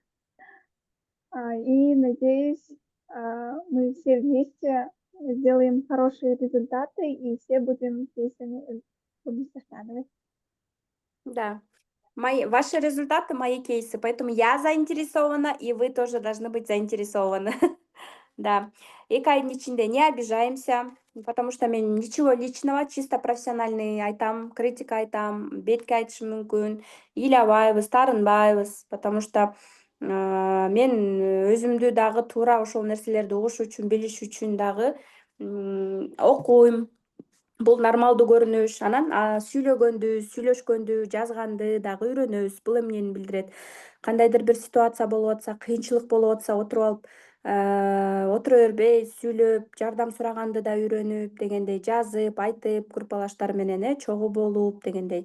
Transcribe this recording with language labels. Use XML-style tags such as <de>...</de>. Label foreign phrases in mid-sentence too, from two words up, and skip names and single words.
<ru>И надеюсь, мы все вместе сделаем хорошие результаты и все будем кейсами Таштановой. Да. Ваши результаты — мои кейсы, поэтому я заинтересована, и вы тоже должны быть заинтересованы.</ru> <ky>Да. 2 айдын ичинде</ky> <ru>не обижаемся, потому что</ru> <ky>мен</ky> <ru>ничего личного, чисто профессиональный</ru> <ky>айтам, критика айтам, бетке айтышым мүмкүн, ыйлабайбыз, таарынбайбыз,</ky> <ru>потому что</ru> <ky>мен өзүмдү дагы туура ошол нерселерди угуш үчүн, билиш үчүн дагы окуйм. Бул нормалдуу көрүнүш. Анан сүйлөгөндү, сүйлөшкөндү, жазганды дагы үйрөнөбүз. Бул эмнени билдирет? Кандайдыр бир ситуация болуп атса, кыйынчылык болуп атса, отуруп алып, отура бербей сүйлөп, жардам сураганды да үйрөнүп дегендей, жазып, айтып, группалаштар менен чогуу болуп дегендей.</ky>